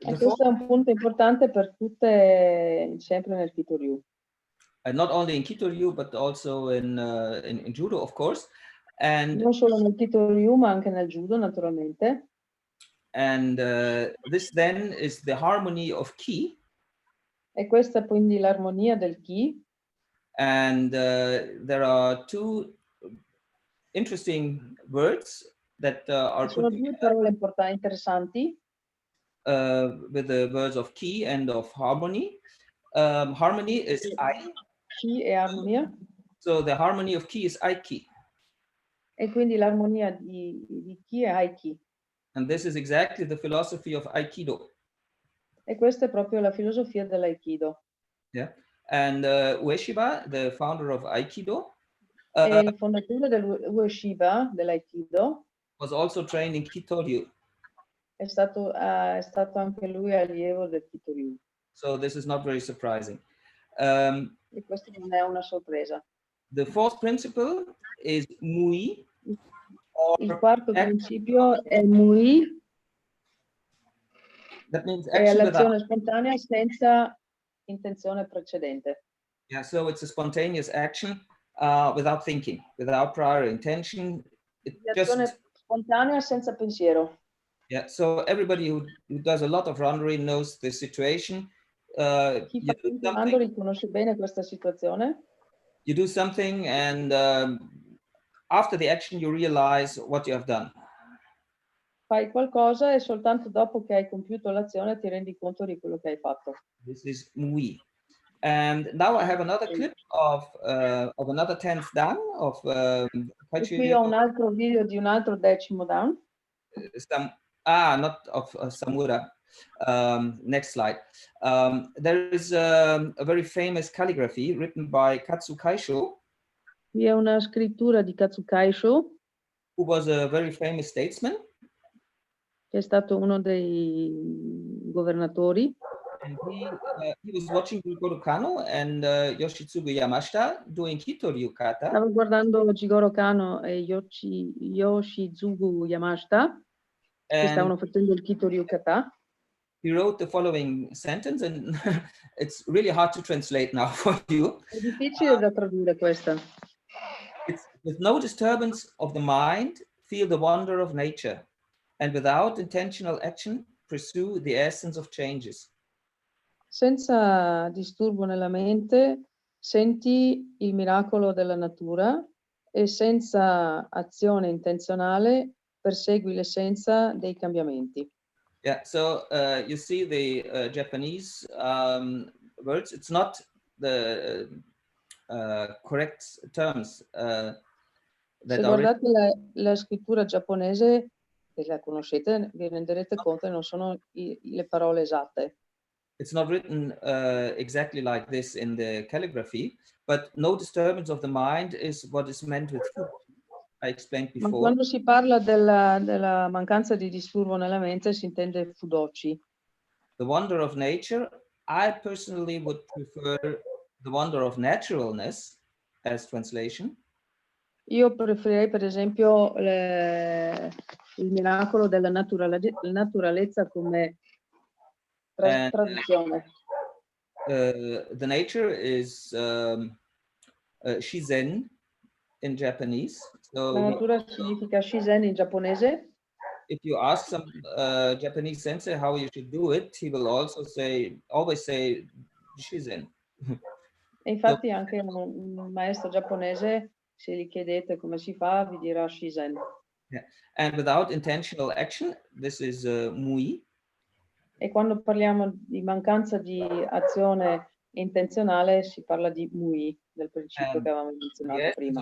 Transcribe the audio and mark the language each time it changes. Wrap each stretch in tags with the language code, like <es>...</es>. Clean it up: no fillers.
<it>questo è un punto importante per tutte, sempre nel Kitoryu.</it> <en>Not only in Kitoryu, but also in Judo, of course. And</en> <it>non solo nel Kitoryu, ma anche nel Judo, naturalmente.</it> <en>And this then is the harmony of Ki.</en> <it>E questa è quindi l'armonia del Ki.</it> <en>And there are two interesting words that are</en> <it>sono due parole interessanti.</it> <en>With the words of Ki and of harmony. Harmony is I.</en> <it>Ki e armonia.</it> <en>So the harmony of Ki is Aiki.</en> <it>E quindi l'armonia di Ki è Aiki.</it> <en>And this is exactly the philosophy of Aikido.</en> <it>E questa è proprio la filosofia dell'Aikido.</it> <en>Yeah. And Ueshiba, the founder of Aikido,</en> <it>e il fondatore del Ueshiba dell'Aikido,</it> <en>was also trained in Kitoryu.</en> <it>È stato anche lui allievo del Kitoryu.</it> <en>So this is not very surprising.</en> <it>E questo non è una sorpresa.</it> <en>The fourth principle is mui.</en> <it>Il quarto principio è mui.</it> <en>That means</en> <it>è</it> <en>action</en> <it>l'azione spontanea senza intenzione precedente.</it> <en>Yeah, so it's a spontaneous action without thinking, without prior intention.</en> <it>L'azione spontanea senza pensiero.</it> <en>Yeah, so everybody who does a lot of runnery knows the situation.</en> <it>Chi fa tanti runnery conosce bene questa situazione.</it> <en>You do something and after the action you realize what you have done.</en> <it>Fai qualcosa e soltanto dopo che hai compiuto l'azione ti rendi conto di quello che hai fatto.</it> <en>This is mui. And now I have another clip of another 10th dan of</en> <it>qui ho un altro video di un altro 10° dan.</it> <en>Not of Samura. Next slide. There is a very famous calligraphy written by Katsu Kaisho.</en> <it>Qui è una scrittura di Katsu Kaisho,</it> <en>who was a very famous statesman.</en> <it>Che è stato uno dei governatori.</it> <en>And he was watching Jigoro Kano and Yoshitsugu Yamashita doing Kitoryu kata.</en> <it>Stavo guardando Jigoro Kano e Yoshitsugu Yamashita che stavano facendo il Kitoryu kata.</it> <en>He wrote the following sentence, and it's really hard to translate now for you.</en> <it>È difficile da tradurre questa.</it> <en>It's with no disturbance of the mind, feel the wonder of nature, and without intentional action, pursue the essence of changes.</en> <it>Senza disturbo nella mente, senti il miracolo della natura e senza azione intenzionale persegui l'essenza dei cambiamenti.</it> <en>Yeah, so you see the Japanese words. It's not the correct terms.</en> <it>Se guardate la scrittura giapponese, se la conoscete, vi renderete conto che non sono le parole esatte.</it> <en>It's not written exactly like this in the calligraphy, but no disturbance of the mind is what is meant with food. I explained before.</en> <it>Ma quando si parla della mancanza di disturbo nella mente si intende fudochi.</it> <en>The wonder of nature, I personally would prefer the wonder of naturalness as translation.</en> <it>Io preferirei per esempio il miracolo della naturalezza come traduzione.</it> <en>The nature is shizen in Japanese. So</en> <it>la natura significa shizen in giapponese.</it> <en>If you ask some Japanese sensei how you should do it, he will also always say shizen.</en> <it>E infatti anche un maestro giapponese, se gli chiedete come si fa, vi dirà shizen.</it> <en>Yeah. And without intentional action, this is mui.</en> <it>E quando parliamo di mancanza di azione intenzionale, si parla di mui, del principio che avevamo menzionato prima.</it>